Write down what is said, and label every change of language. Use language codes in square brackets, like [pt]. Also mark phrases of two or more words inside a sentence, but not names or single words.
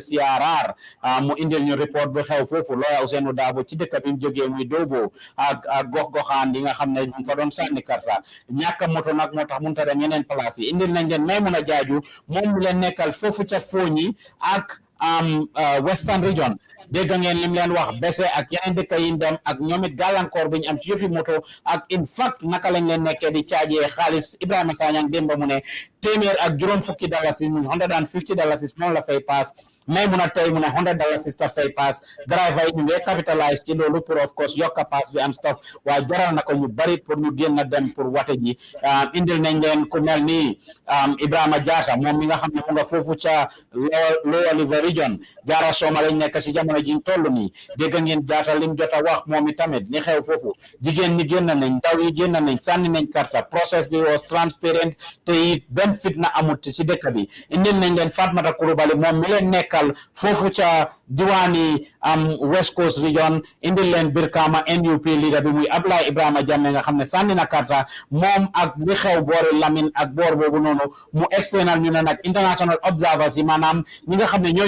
[wo] CRR mu indil ñu report bu xew foofu Lawyer Ousainou Darboe ci dëkk bi mu jógee muy Doobo ak gox-goxaan yi nga xam ne ñu fa doon sànni karta ñàkk moto nag moo tax mënut a dem yeneen place yi indil nañ leen Maimouna Jaaju moom mu leen nekkal foofu ca Fooñi ak Western Region dégg ngeen lim leen wax bese ak yeneen dëkk yi dem ak ñoom it gàllankoor bi ñu am ci yëfi moto ak in fact naka lañ leen nekkee di caajee xaalis Ibrahima Sagnang démb mu ne $150 $150 moom la fay paas may mun a tey mu ne $100 sister fay pass driver yi ñu ngi capitalize ci loolu pour [en] of course [wo] yokka pass bi [en] and stuff [wo] waaye jaral na ko ñu bari pour ñu génn dem pour wate ji indil nañ leen ku mel ni Ibrahima Jatta moom mi nga xam ne mu nga foofu ca Lower River Region Jaara Sooma lañ nekk si jamono jiñ toll nii dégg ngeen Jatta lim jot a wax moom itamit ni xew foofu jigéen ñi génn nañ ndaw yi génn nañ sànni nañ karta process bi [en] was transparent [wo] te it benn fitna amut ci dëkk bi indil nañ leen Fatmata Coulibaly moom mi leen nekkal foofu ca diwaani West Coast Region indil leen Brikama NUP leader bi muy Ablaye Ibrahima Jammeh nga xam ne sànni na karta moom ak li xew boori Lamin ak boor boobu noonu mu external ñu ne nag [en] international observers [wo] yi maanaam ñi nga xam ne ñooy